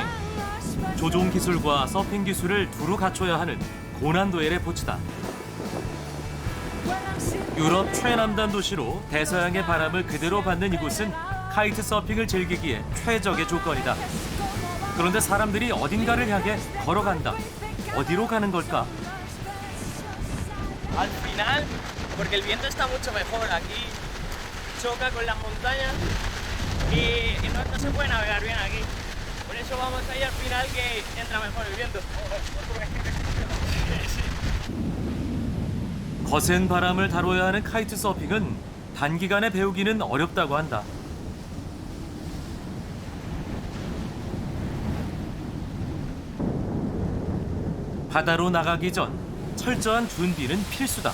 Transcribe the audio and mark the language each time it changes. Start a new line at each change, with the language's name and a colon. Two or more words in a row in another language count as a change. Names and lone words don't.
Korean: 조종 기술과 서핑 기술을 두루 갖춰야 하는 고난도의 레포츠다. 유럽 최남단 도시로 대서양의 바람을 그대로 받는 이곳은 카이트 서핑을 즐기기에 최적의 조건이다. 그런데 사람들이 어딘가를 향해 걸어간다. 어디로 가는 걸까?
Spanish: Al final, porque el viento está mucho mejor aquí, choca con las montañas y no se puede navegar bien aquí. Por eso vamos ahí al final que entra mejor el viento.
Korean: 거센 바람을 다뤄야 하는 카이트 서핑은 단기간에 배우기는 어렵다고 한다. 바다로 나가기 전 철저한 준비는 필수다.